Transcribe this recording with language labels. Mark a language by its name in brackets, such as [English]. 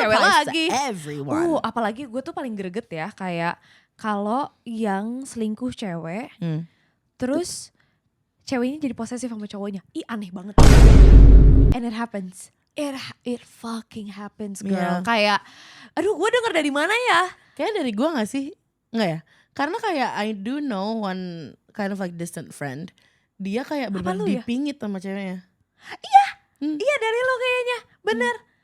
[Indonesian] Cewek [English] applies [Indonesian] lagi. [English] to everyone. [Indonesian] Apalagi gue tuh paling greget ya, kayak kalau yang selingkuh cewek, terus ceweknya jadi posesif sama cowoknya. Ih aneh banget. [English] And it happens. It fucking happens, girl. Yeah. [Indonesian] Kayak, aduh gue denger dari mana ya? Kayaknya dari gue gak sih? Enggak ya? Karena kayak [English] I do know one kind of like distant friend. [Indonesian] Dia kayak benar lu ya? dipingit sama ceweknya. Iya dari lo kayaknya, bener.